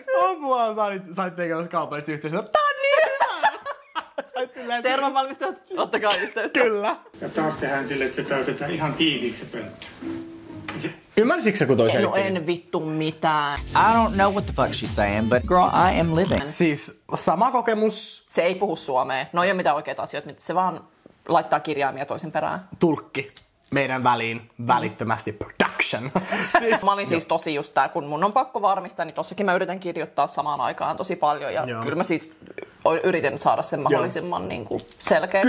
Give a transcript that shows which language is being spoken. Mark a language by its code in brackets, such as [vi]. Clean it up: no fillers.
[fi] Apua, sä olit tekemässä kaupallista yhteisöä. Tää on niin hyvä! Tervan valmistajat, ottakaa yhteyttä. Kyllä. Ja taas tehdään silleen, että täytetään ihan tiiviiksi se pönttö. Ymmärsitkö sä, kun toi selitti? No en vittu mitään. [en] I don't know what the fuck she's saying, but girl, I am living. [fi] Siis sama kokemus. Se ei puhu suomea. No ei ole mitään oikeita asioita, se vaan laittaa kirjaimia toisen perään. Tulkki meidän väliin välittömästi production. Mä olin siis tosi just tää, kun mun on pakko varmistaa, niin tossakin mä yritän kirjoittaa samaan aikaan tosi paljon. Ja kyllä mä siis yritin saada sen mahdollisimman niin kuin selkeä.